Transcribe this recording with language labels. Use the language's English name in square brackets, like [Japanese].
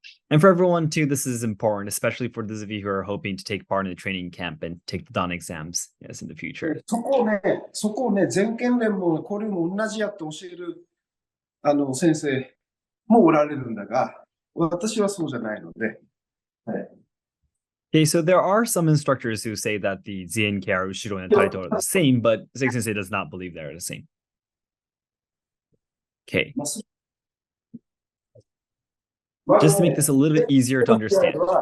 [English] And for everyone too, this is important, especially for those of you who are hoping to take part in the training camp and take the Dan exams, yes, in the future. [Japanese] そこをね、全県連もこれも同じやって教える先生もおられるんだが、私はそうじゃないので。はい。 [English] Okay, so there are some instructors who say that the ZNKR, Ushiro, and Taito are the same, but Seki Sensei does not believe they're the same. Okay. Just to make this a little bit easier to understand.